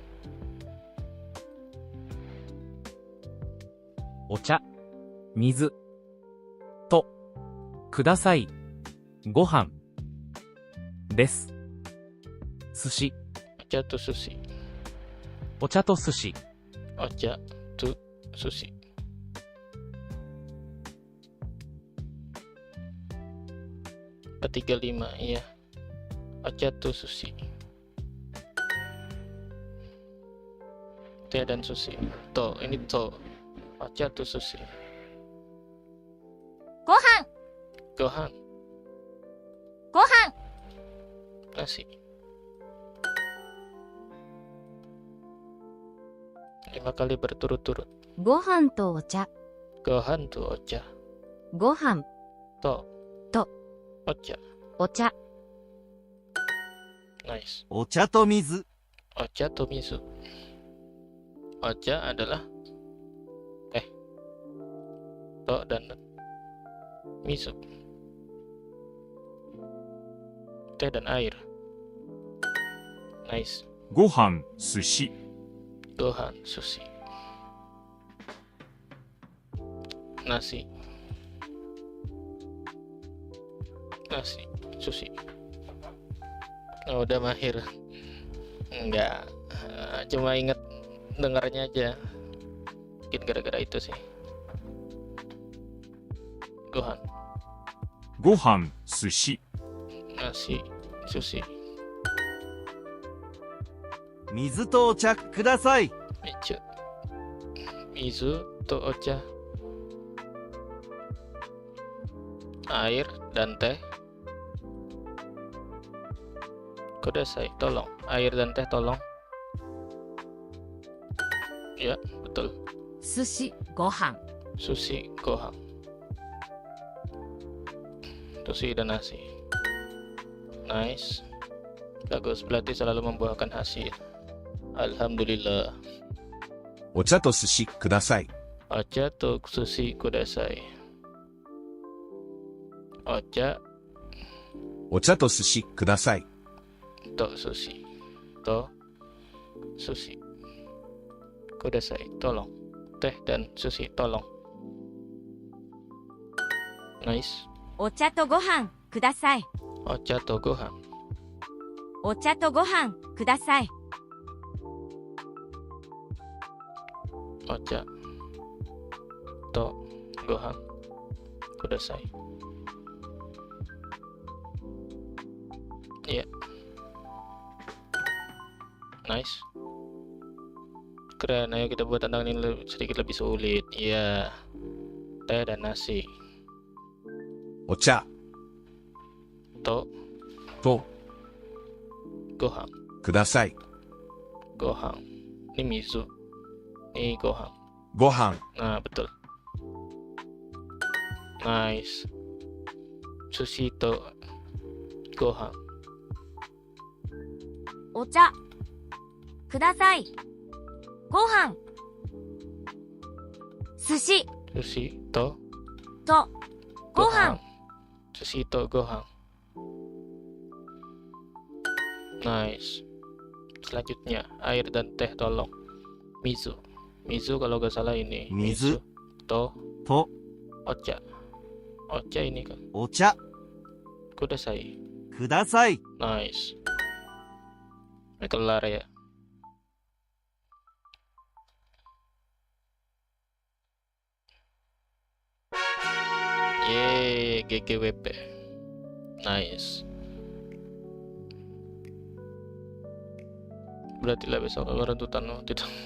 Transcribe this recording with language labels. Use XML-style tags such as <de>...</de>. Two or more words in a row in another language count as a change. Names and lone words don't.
<ja>お茶、水、と、ください、ご飯、です。寿司、お茶と寿司. お茶と寿司、お茶と寿司.</ja> <id>Ketiga lima, iya.</id> <ja>お茶と寿司.</ja> <id>Teh dan sushi.</id> <ja>と、ini と。お茶と寿司. ご飯</ja> <id>Gohan,</id> <ja>ご飯</ja> <id>nasi. 5 kali berturut-turut.</id> <ja>ご飯とお茶。ご飯とお茶. ご飯</ja> <id>To. To. Ocha.</id> <ja>お茶。</ja> <id>Nice.</id> <ja>お茶と水。お茶と味噌.</ja> <id>Ocha adalah teh. To dan miso. Teh dan air. Nice.</id> <ja>ご飯、寿司、ご飯、寿司.</ja> <id>Nasi. Nasi, sushi. Oh, udah mahir. Enggak. Cuma inget dengarnya aja. Mungkin gara-gara itu sih. Gohan,</id> <ja>ご飯、寿司、</ja> <id>nasi, sushi.</id> <ja>水とお茶ください。</ja> <id>Mizu.</id> <ja>水とお茶.</ja> <id>Air dan teh. Kudasai, tolong. Air dan teh tolong. Ya, betul.</id> <ja>寿司ご飯寿司、ご飯.</ja> <id>Sushi dan nasi. Nice. Bagus, berarti selalu membuahkan hasil. Alhamdulillah.</id> <ja>お茶と寿司ください。お茶と寿司ください.</ja> <id>Ocha</id> <ja>お茶と寿司ください。と寿司。と寿司.</ja> <id>Kudasai, tolong. Teh dan sushi, tolong. Nice.</id> <ja>お茶とご飯ください。お茶とご飯. お茶とご飯ください。お茶とご飯.</ja> <id>Kudasai. Iya. Nice. Keren, ayo kita buat tantangan ini sedikit lebih sulit. Iya. Teh dan nasi.</id> <ja>お茶</ja> <id>To,</id> <ja>と</ja> <id>gohan.</id> <ja>ください。</ja> <id>Gohan. Ini mizu. Ini gohan.</id> <ja>ご飯</ja> <id>Nah, betul. Nice.</id> <ja>寿司とご飯. お茶ください。ご飯寿司寿司ととご飯寿司とご飯. Nice.</ja> <id>Selanjutnya, air dan teh tolong. Mizu. Mizu kalau nggak salah ini. Mizu. To</id> <ja>と、</ja> <id>ocha. Ocha ini kan.</id> <ja>お茶</ja> <id>Kudasai.</id> <ja>ください。</ja> <id>Nice. Ini kelar ya. Yeay, GGWP. Nice. Berarti lah besok aku rentutan tidak.</id>